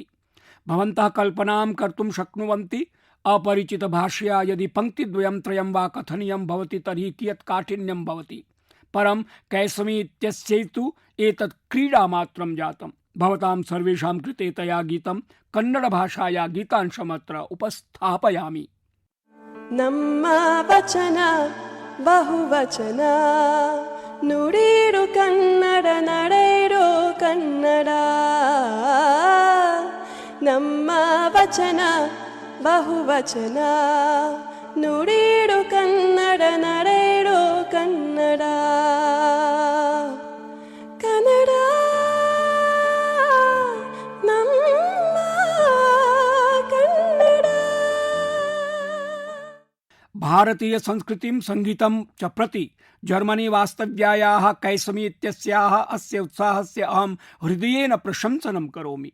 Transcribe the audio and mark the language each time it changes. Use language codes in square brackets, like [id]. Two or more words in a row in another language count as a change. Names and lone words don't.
[sa] भवन्तः कल्पनां कर्तुं शक्नुवन्ति, अपरिचितभाषया यदि पङ्क्तिद्वयं त्रयं वा कथनीयं भवति तर्हि कियत् काठिन्यं भवति। परं कैसमी इत्यस्यै तु एतत् क्रीडामात्रं जातम्। भवतां सर्वेषां कृते तया गीतं कन्नडभाषाया गीतांशमत्र उपस्थापयामि। [kn] ನಮ್ಮ ವಚನ ಬಹುವಚನ ನುಡಿರು ಕನ್ನಡ ನಡೆಯಿರೋ ಕನ್ನಡ. ನಮ್ಮ ವಚನ ಬಹುವಚನ ನುಡಿರು ಕನ್ನಡ ನಡೆಯಿರೋ ಕನ್ನಡ. ಕನ್ನಡ [sa] भारतीय संस्कृतिं संगीतं च प्रति जर्मनी वास्तव्यायाः कैसमी इत्यस्याः अस्य उत्साहस्य अहं हृदयेन प्रशंसनं करोमि।